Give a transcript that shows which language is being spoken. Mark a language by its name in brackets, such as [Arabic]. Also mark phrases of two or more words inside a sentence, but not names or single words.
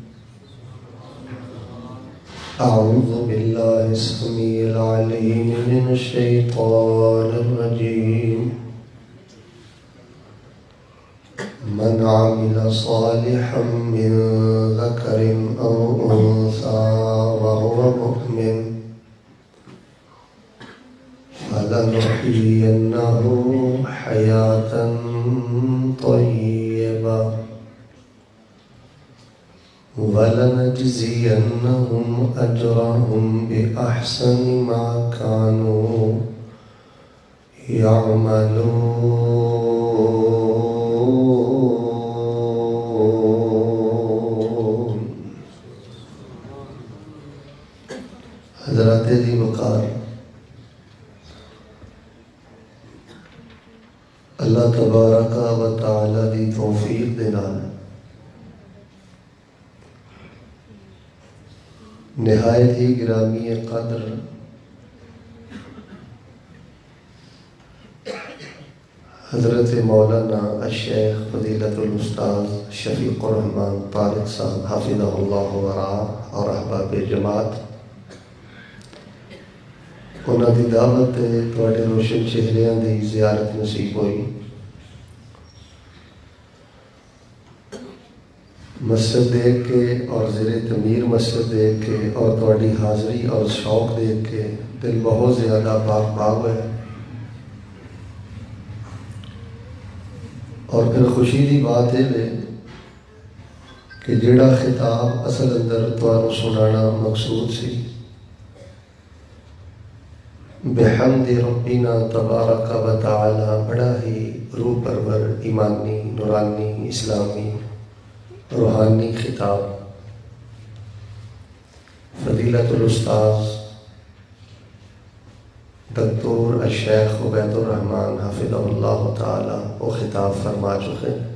[Arabic] أعوذ بالله السميع العليم من الشيطان الرجيم. من عمل صالحا من ذكر أو أنثى وهو مؤمن فلنحيينه حياة طيبة ولنجزينهم أجرهم بأحسن ما كانوا يعملون. [Punjabi] حضرت دی وقار اللہ [Arabic] تبارك وتعالى [Punjabi] دی توفیق دے نال نہایت ہی گرامی قدر حضرت مولانا الشیخ فضیلۃ الاستاد شفیق الرحمن طارق صاحب [Arabic] حفظه الله ورعاه [Punjabi] اور احباب جماعت انہاں دی دعوت تہاڈے روشن چہریاں دی زیارت نصیب ہوئی. مسجد دیکھ کے اور زیر تعمیر مسجد دیکھ کے اور تہاڈی حاضری اور شوق دیکھ کے دل بہت زیادہ پاک پاک ہے. [Urdu] اور پھر خوشی کی بات یہ ہے کہ [Punjabi] جہڑا خطاب اصل اندر تہانوں سنانا مقصود سی [Arabic] بحمد ربنا تبارك وتعالى [Punjabi] بڑا ہی روح پرور ایمانی نورانی اسلامی روحانی خطاب فضیلۃ الاستاد ڈاکٹر الشیخ عبید الرحمن [Arabic] حفظه الله تعالى [Punjabi] او خطاب فرما چکے.